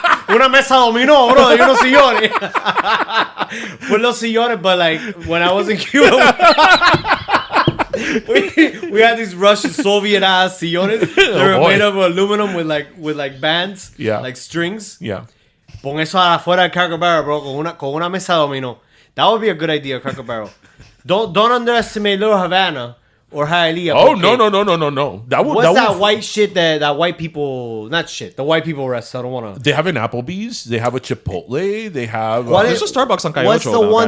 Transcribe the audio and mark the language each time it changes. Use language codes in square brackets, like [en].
[es] Una mesa dominó, bro, y unos sillones. [en] Put los sillones, but like when I was in Cuba, we had these Russian Soviet ass sillones. They were boy. made of aluminum with like bands, Yeah. like strings. Yeah. [es] Pon eso afuera del Cracker Barrel, bro, con una mesa dominó. [en] That would be a good idea, Cracker Barrel. Don't underestimate Little Havana or Hialeah. Oh [es] porque [en] no. What's that white shit that white people, not shit, the white people rest? I don't want to. They have an Applebee's. They have a Chipotle. They have What There's a Starbucks on Calle What's Ocho the now, one